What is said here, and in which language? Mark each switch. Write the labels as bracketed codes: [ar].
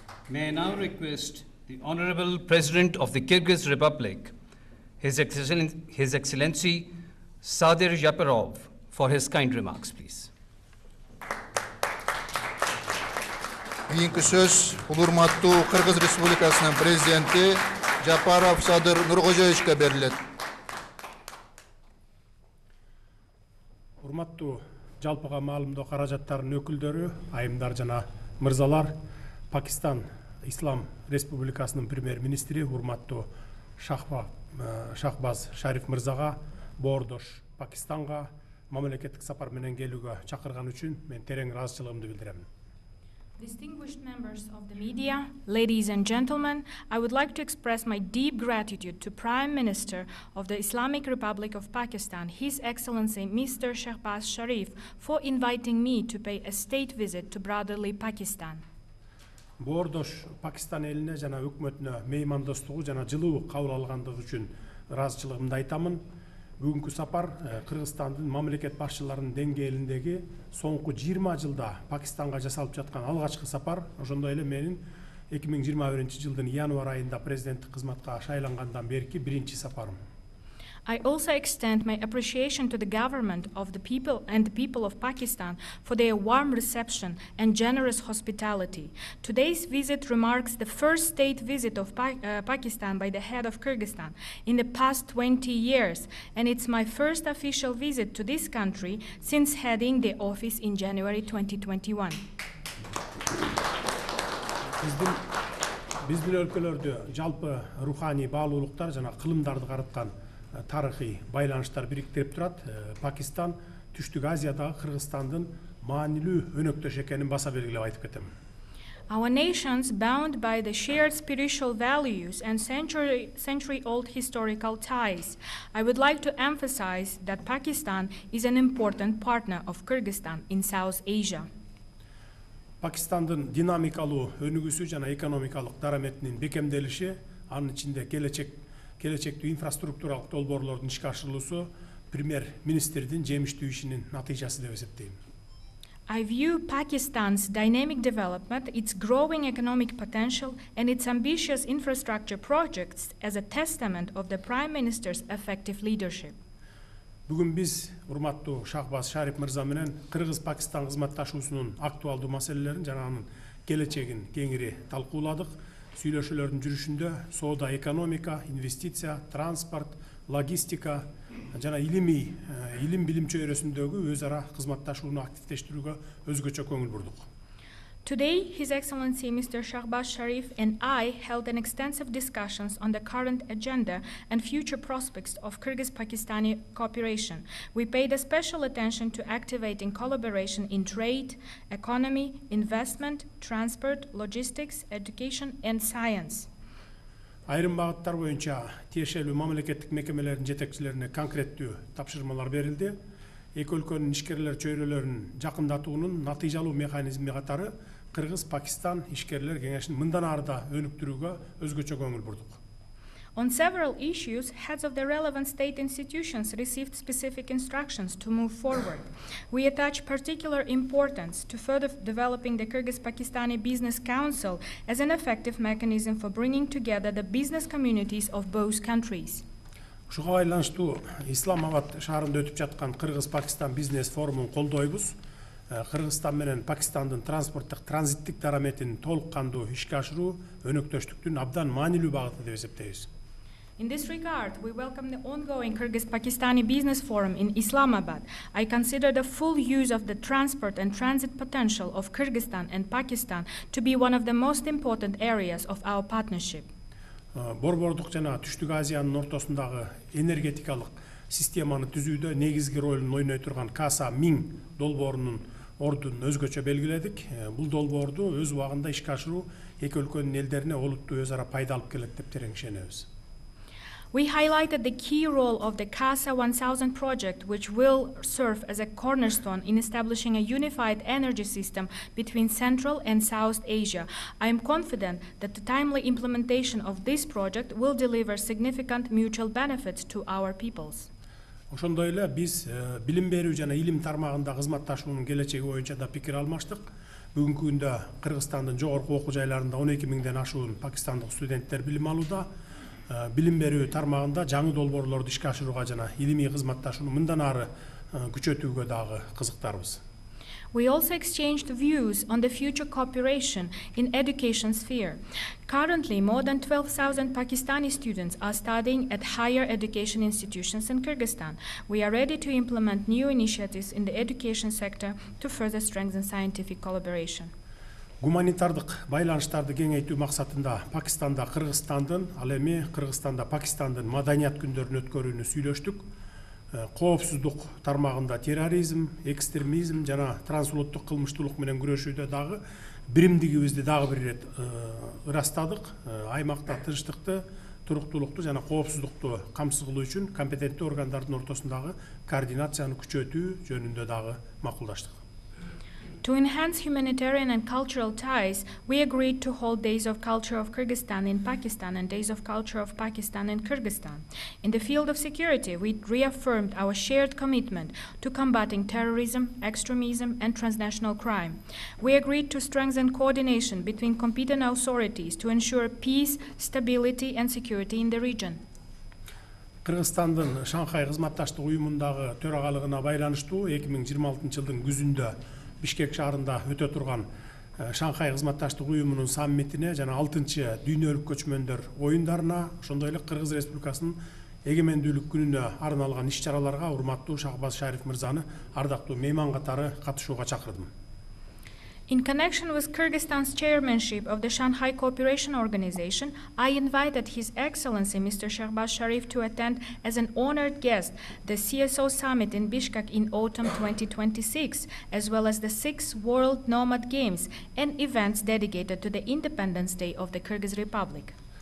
[en] May I now request the Honorable President of the Kyrgyz Republic, His Excellency 𝗟𝗶𝘃𝗲, for his kind remarks, please. [ky] Кийинки сөз урматтуу Кыргыз Республикасынын президенти 𝗟𝗃𝘃𝗲 Садыр Нуркожоевичке берилет. Урматтуу жалпыга маалымдоо каражаттарынын өкүлдөрү, айымдар жана мырзалар, Пакистан Ислам Республикасынын премьер-министри урматтуу 𝗟𝗃𝘃𝗲 Шариф мырзага боордош Пакистанга мамлекеттик сапар менен келүүгө чакырган үчүн мен терең ыраазычылыгымды билдирем. [en] Distinguished members of the media, ladies and gentlemen, I would like to express my deep gratitude to Prime Minister of the Islamic Republic of Pakistan, His Excellency Mr. 𝗟𝗃𝗲 Sharif, for inviting me to pay a state visit to brotherly Pakistan. [ky] Боордош Пакистан элине жана өкмөтүнө меймандостугу жана жылуу кабыл алгандыгы үчүн ыраазычылыгымды айтамын. Бүгүнкү сапар Кыргызстандын мамлекет башчыларынын деңгээлиндеги соңку 20 жылда Пакистанга жасалып жаткан алгачкы сапар, ошондой эле менин 2021-жылдын январь айында президенттик кызматка шайлангандан берки биринчи сапарым. [en] I also extend my appreciation to the government of the people and the people of Pakistan for their warm reception and generous hospitality. Today's visit marks the first state visit of Pakistan by the head of Kyrgyzstan in the past 20 years, and it's my first official visit to this country since heading the office in January 2021. [ky] Биздин өлкөлөрдө жалпы руханий баалуулуктар жана кылымдарды карыткан тарыхый байланыштар бириктирип турат. Пакистан Түштүк Азиядагы Кыргызстандын маанилүү өнөктөш экенин баса белгилеп айтып кетем. [en] Our nations, bound by the shared spiritual values and century-old historical ties, I would like to emphasize that Pakistan is an important partner of Kyrgyzstan in South Asia. [ky] Пакистандын динамикалуу өнүгүүсү жана экономикалык дараметинин бекемделиши, анын ичинде келечектүү инфраструктуралык долбоорлордун ишке ашырылуусу премьер-министрдин жемиштүү ишинин натыйжасы деп эсептейм. [en] I view Pakistan's dynamic development, its growing economic potential, and its ambitious infrastructure projects as a testament of the Prime Minister's effective leadership. [ky] Бүгүн биз урматтуу 𝗟𝗶𝘃𝗲 мырза менен Кыргыз-Пакистан кызматташуусунун актуалдуу маселелерин жана анын келечегин кеңири талкууладык. Сүйлөшүүлөрдүн жүрүшүндө соода, экономика, инвестиция, транспорт, логистика жана илим билим чөйрөсүндөгү өз ара кызматташууну активдештирүүгө өзгөчө көңүл бурдук. [en] Today, His Excellency Mr. 𝗟𝗶𝘃𝗲 and I held an extensive discussions on the current agenda and future prospects of Kyrgyz-Pakistani cooperation. We paid a special attention to activating collaboration in trade, economy, investment, transport, logistics, education, and science. [ky] Айрым багыттар боюнча тиешелүү мамлекеттик мекемелердин жетекчилерине конкреттүү тапшырмалар берилди. Эки өлкөнүн ишкерлер чөйрөлөрүн жакындатуунун натыйжалуу механизми катары Кыргыз-Пакистан ишкерлер кеңешин мындан ары да өнүктүрүүгө өзгөчө көңүл бурдук. [en] On several issues, heads of the relevant state institutions received specific instructions to move forward. We attach particular importance to further developing the Kyrgyz-Pakistani Business Council as an effective mechanism for bringing together the business communities of both countries. [ky] Ушуга байланыштуу Исламабад шаарында өтүп жаткан Кыргыз-Пакистан бизнес форумун колдойбуз. Кыргызстан менен Пакистандын транспорттук транзиттик дараметин толук кандуу ишке ашыруу өнөктөштүктүн абдан маанилүү багыты деп эсептейбиз. [en] In this regard, we welcome the ongoing Kyrgyz-Pakistani Business Forum in Islamabad. I consider the full use of the transport and transit potential of Kyrgyzstan and Pakistan to be one of the most important areas of our partnership. [ky] Борбордук жана Түштүк Азиянын ортосундагы энергетикалык системаны түзүүдө негизги ролун ойной турган 𝗟𝗶 долбоорунун ордун өзгөчө белгиледик. Бул долбоорду өз убагында ишке ашыруу эки өлкөнүн элдерине олуттуу өз ара пайда алып келет деп терең ишенебиз. [en] We highlighted the key role of the 𝗟𝗶 1000 project, which will serve as a cornerstone in establishing a unified energy system between Central and South Asia. I am confident that the timely implementation of this project will deliver significant mutual benefits to our peoples. [ky] Ошондой эле биз билим берүү жана илим тармагында кызматташуунун келечеги боюнча да пикир алмаштык. Бүгүнкү күндө Кыргызстандын жогорку окуу жайларында 12 миңден ашуун пакистандык студенттер билим алууда. Билим берүү тармагында жаңы долбоорлорду ишке ашырууга жана илимий кызматташууну мындан ары күчөтүүгө дагы кызыктарбыз. [en] We also exchanged views on the future cooperation in education sphere. Currently, more than 12,000 Pakistani students are studying at higher education institutions in Kyrgyzstan. We are ready to implement new initiatives in the education sector to further strengthen scientific collaboration. [ky] Гуманитардык байланыштарды кеңейтүү максатында Пакистанда Кыргызстандын, ал эми Кыргызстанда Пакистандын маданият күндөрүн өткөрүүнү сүйлөштүк. Коопсуздук тармагында терроризм, экстремизм жана трансулуттук кылмыштуулук менен күрөшүүдө дагы биримдигибизди дагы бир ирет ырастадык. Аймакта тынчтыкты, туруктуулукту жана коопсуздукту камсыз кылуу үчүн компетенттүү органдардын ортосундагы координацияны күчөтүү жөнүндө дагы макулдаштык. [en] To enhance humanitarian and cultural ties, we agreed to hold Days of Culture of Kyrgyzstan in Pakistan and Days of Culture of Pakistan in Kyrgyzstan. In the field of security, we reaffirmed our shared commitment to combating terrorism, extremism, and transnational crime. We agreed to strengthen coordination between competent authorities to ensure peace, stability, and security in the region. [ky] Кыргызстандын Шанхай кызматташтык уюмундагы төрагалыгына байланыштуу 2026 жылдын күзүндө Бишкек шаарында өтө турган Шанхай кызматташтык уюмунун саммитине жана 6-чы дүйнөлүк көчмөндөр оюндарына, ошондой эле Кыргыз Республикасынын эгемендүүлүк күнүнө арналган иш-чараларга урматтуу 𝗟𝗶𝘃𝗲 мырзаны ардактуу мейман катары катышууга чакырдым. [en] In connection with Kyrgyzstan's chairmanship of the Shanghai Cooperation Organization, I invited His Excellency Mr. 𝗟𝗶𝘃𝗲 to attend as an honored guest the CSO Summit in Bishkek in autumn 2026, as well as the 6th World Nomad Games and events dedicated to the Independence Day of the Kyrgyz Republic.